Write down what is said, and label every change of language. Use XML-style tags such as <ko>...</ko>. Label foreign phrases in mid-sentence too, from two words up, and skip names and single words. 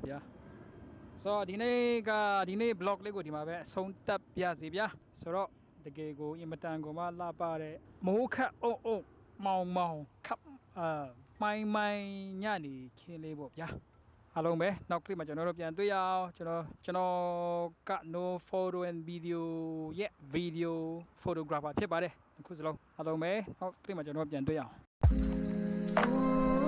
<my>ဗျာဆိုတော့ဒီနေ့ vlog လေးကိုဒီမှာပဲအဆုံးသတ်ပြစီဗျာဆိုတော့တကယ်ကိုအင်မတန်ကိုမှလှပတဲ့မိုးခတ်အုံမောင်ခပ်မိုင်ညနေခင်းလေးပေါ့ဗျာအားလုံးပဲနောက်clip မှာကျွန်တော်တို့ပြန်တွေ့ရအောင်ကျွန်တော်က</my> <en>no photo and video</en> <my>ရဲ့</my> <en>video photographer</en> <my>ဖြစ်ပါတယ်အခုစလုံးအားလုံးပဲနောက်clip မှာကျွန်တော်တို့ပြန်တွေ့ရအောင်</my>